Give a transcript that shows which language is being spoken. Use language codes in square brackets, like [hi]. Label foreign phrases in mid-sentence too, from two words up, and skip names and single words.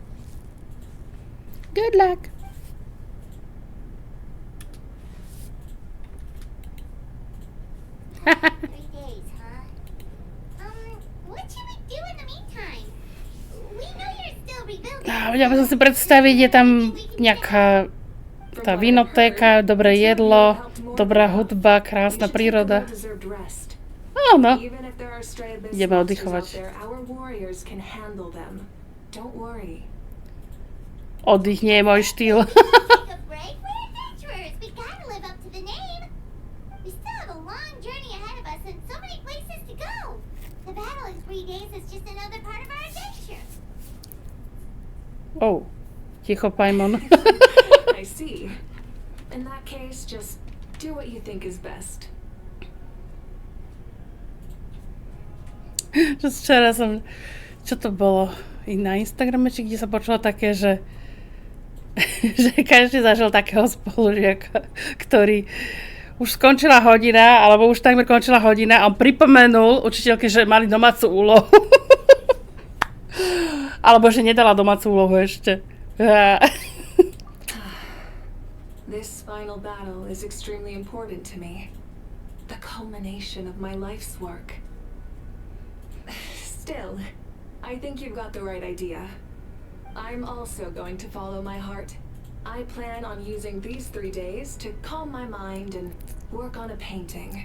[en] Good luck. 3 days, huh? What should we do in the meantime? We know you're still rebuilding. [sk] Vedela som si predstaviť, je tam nejaká tá vinotéka, dobré jedlo, dobrá hudba, krásna príroda. Áno, ideme oddychovať. Oddych nie je môj štýl. [en] Take a break? We're adventurers. We gotta live up to the name. We still have a long journey ahead of us and so many places to go. The battle in 3 days is just another part of our adventure. [sk] Oh, ticho, Paimon. [en] I see. In that case, just do what you think is best. [sk] Just včera som, čo to bolo, i na Instagrame, či kde sa počula také, že že každý zažil takého spolužiaka, ktorý už skončila hodina, alebo už takmer končila hodina a on pripomenul učiteľke, že mali domácu úlohu. Alebo že nedala domácu úlohu ešte. [en] This final battle is extremely important to me. The culmination of my life's work. Still, I think you've got the right idea. I'm also going to follow my heart. I plan on using these 3 days to calm my mind and work on a painting.